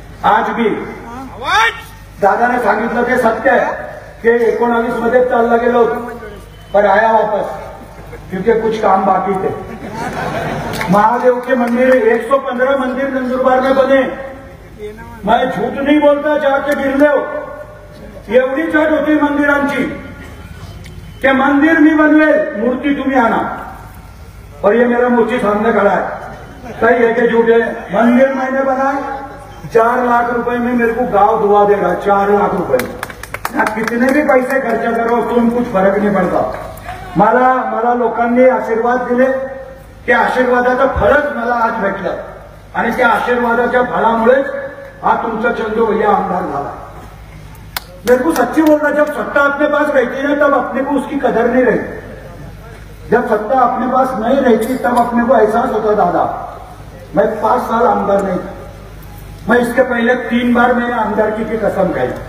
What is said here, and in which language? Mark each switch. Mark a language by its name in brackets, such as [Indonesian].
[Marathi] आज भी दादा ने सांगितलं ते सत्य आहे की 19 मध्ये चालला गेलो [Hindi] पर आया वापस, क्योंकि कुछ काम बाकी थे। महादेव के मंदिर 115 मंदिर नंदुरबार में बने। मैं झूठ नहीं बोलता, जाके गिरले हो। [Marathi] एवढी चढ होती मंदिरांची कि मंदिर मी बनवेल, मूर्ति तुम्ही आणा। [Hindi] और ये मेरा मूर्ति सामने खड़ा है, सही है कि झूठ है? मंदिर मैंने बनाए 4 लाख रुपए में, मेरे को गांव दुआ देगा 4 लाख रुपए। ना कितने भी पैसे खर्च करो तुम कुछ फरक नहीं पडता। [Marathi] मला लोकांनी आशीर्वाद दिले, त्या आशीर्वादाचं फळच मला आज भेटलं आणि त्या आशीर्वादाच्या फळामुळेच हा तुमचा चंदू भैया आमदार झाला। [Hindi] मेरे को सच्ची बोलना, जब सत्ता अपने पास रहती है तब अपने को उसकी कदर नहीं रहती। जब सत्ता अपने पास नहीं रहती तब अपने को एहसास होता दादा मैं 5 साल आमदार नहीं था। मैं इसके पहले 3 बार मैंने आमदारकी की कसम खाई।